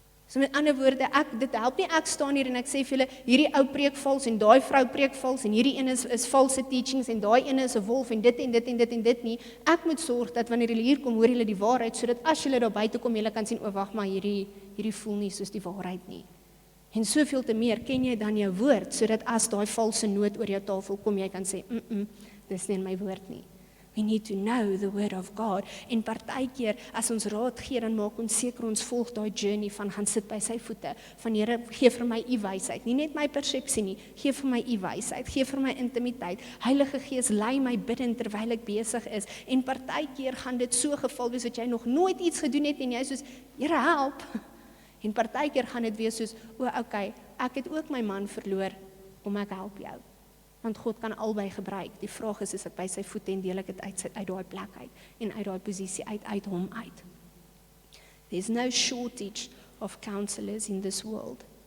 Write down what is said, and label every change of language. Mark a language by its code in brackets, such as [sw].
[af] So met ander woorde, dit help nie ek staan hier en ek sê vir julle, hierdie ou preek vals en daai vrou preek vals en hierdie een is valse teachings en daai een is 'n wolf en dit en dit en dit en dit nie. Ek moet sorg dat wanneer julle hier kom, hoor julle die waarheid, sodat as julle daar buite kom, julle kan sien, o wag maar, hierdie voel nie soos die waarheid nie. En soveel te meer ken jy dan jou woord, sodat as daai valse noot oor jou tafel kom, jy kan sê, dis nie in my woord nie. [en] We need to know the word of God. [af] En partykeer, as ons raad gee, dan maak ons seker ons volg daai journey van gaan sit by sy voete, van Here, gee vir my u wysheid, nie net my persepsie nie, gee vir my u wysheid, gee vir my intimiteit, Heilige Gees, lei my bidden terwyl ek besig is, en partykeer gaan dit so geval wees, dat jy nog nooit iets gedoen het, en jy soos, Here help, en partykeer gaan dit wees soos, okay, ek het ook my man verloor, kom ek help jou. Want God kan albei gebruik. Die vraag is ek by sy voete en deel ek dit uit daai plek uit en uit daai posisie uit hom uit. [en] There's no shortage of counselors in this world.